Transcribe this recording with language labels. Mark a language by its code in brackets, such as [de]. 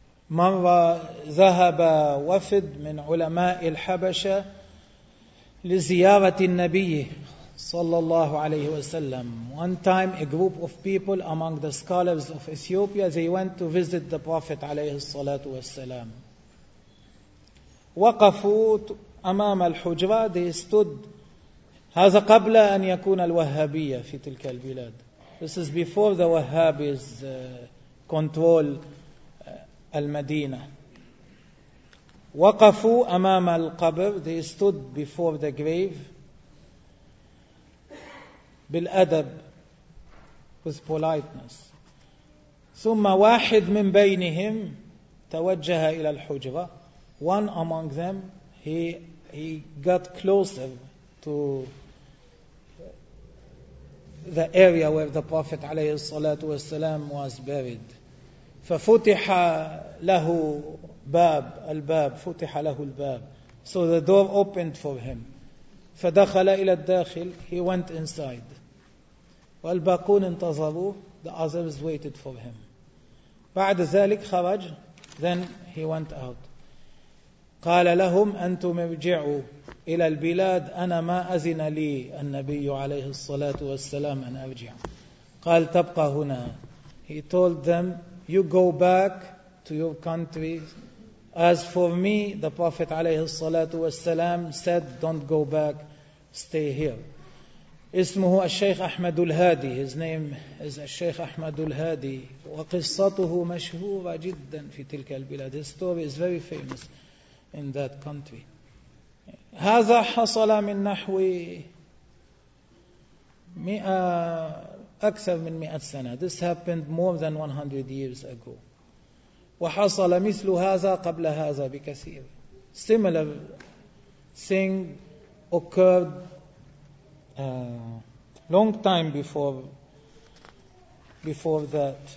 [ar] مرة ذهب وفد من علماء الحبشة لزيارة النبي صلى الله عليه وسلم. [en] One time a group of people among the scholars of Ethiopia, they went to visit the Prophet [ar] عليه الصلاة والسلام. وقفوا أمام الحجرة. [en] They stood. [ar] هذا قبل أن يكون الوهابية في تلك البلاد. [en] This is before the Wahhabis control المدينة. [ar] وقفوا أمام القبر. [en] They stood before the grave [ar] بالأدب, [en] with politeness. [ar] ثم واحد من بينهم توجه إلى الحجرة. [en] One among them, he got closer to the area where the Prophet [ar] عليه الصلاة والسلام [en] was buried. [ar] ففتح له باب, الباب فتح له الباب. [en] So the door opened for him. [ar] فدخل إلى الداخل. [en] He went inside. [ar] والباقون انتظروه. [en] The others waited for him. [ar] بعد ذلك خرج. [en] Then he went out. [ar] قال لهم أنتم ارجعوا إلى البلاد, أنا ما أذن لي النبي عليه الصلاة والسلام أن أرجع. قال تبقى هنا. [en] He told them, you go back to your country. As for me, the Prophet [ar] عليه الصلاة والسلام [en] said, don't go back, stay here. [ar] اسمه الشيخ أحمد الهادي. [en] His name is [ar] الشيخ أحمد الهادي. وقصته مشهورة جدا في تلك البلاد. [en] His story is very famous in that country. [ar] هذا حصل من نحو مئة, أكثر من مئة سنة. [en] This happened more than 100 years ago. [ar] وحصل مثل هذا قبل هذا بكثير. [en] Similar thing occurred long time before that.